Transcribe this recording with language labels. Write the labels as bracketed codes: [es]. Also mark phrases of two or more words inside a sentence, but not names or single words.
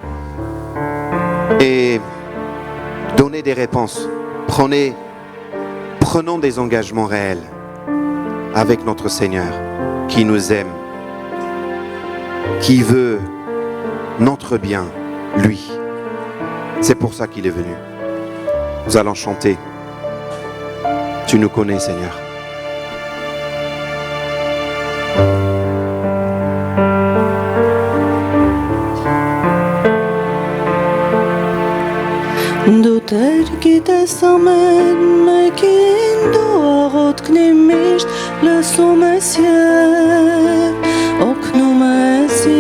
[fr] Et donnez des réponses, prenons des engagements réels avec notre Seigneur qui nous aime, qui veut notre bien, lui. C'est pour ça qu'il est venu. Nous allons chanter. Tu nous connais, Seigneur. [hy] Դու Տեր գիտես ամեն մեկին, դու աղոթքնի միշտ լսում ես և օգնում ես